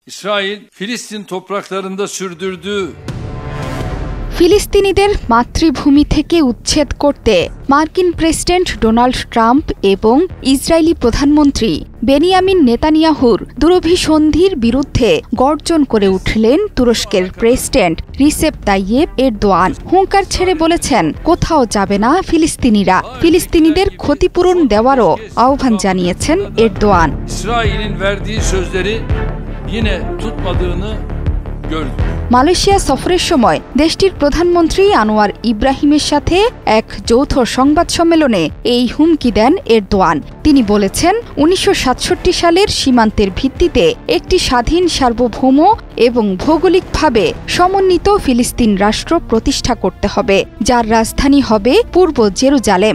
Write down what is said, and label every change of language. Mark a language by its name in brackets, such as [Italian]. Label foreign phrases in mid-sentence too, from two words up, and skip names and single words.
[Turkish] İsrail, Filistin topraklarında sürdürdüğü [Bangla] ফিলিস্তিনিদের মাতৃভূমি থেকে উচ্ছেদ করতে মার্কিন প্রেসিডেন্ট ডোনাল্ড ট্রাম্প এবং ইসরায়েলি প্রধানমন্ত্রী বেনিয়ামিন নেতানিয়াহুর দুরভিসন্ধির বিরুদ্ধে গর্জন করে উঠলেন তুরস্কের প্রেসিডেন্ট রিসেপ তাইয়েপ এরদোয়ান। হুঙ্কার ছেড়ে বলেছেন, কোথাও যাবে না ফিলিস্তিনিরা। ফিলিস্তিনিদের ক্ষতিপূরণ দেওয়ারও আহ্বান জানিয়েছেন এরদোয়ান। [Turkish] İsrail'in verdiği sözleri yine tutmadığını gördük। [Bangla] মালয়েশিয়া সফরের সময় দেশটির প্রধানমন্ত্রী আনোয়ার ইব্রাহিমের সাথে এক যৌথ সংবাদ সম্মেলনে এই হুমকি দেন এরদোয়ান। তিনি বলেছেন, ১৯৬৭ সালের সীমান্তের ভিত্তিতে একটি স্বাধীন, সার্বভৌম এবং ভৌগোলিকভাবে সমন্বিত ফিলিস্তিন রাষ্ট্র প্রতিষ্ঠা করতে হবে, যার রাজধানী হবে পূর্ব জেরুজালেম।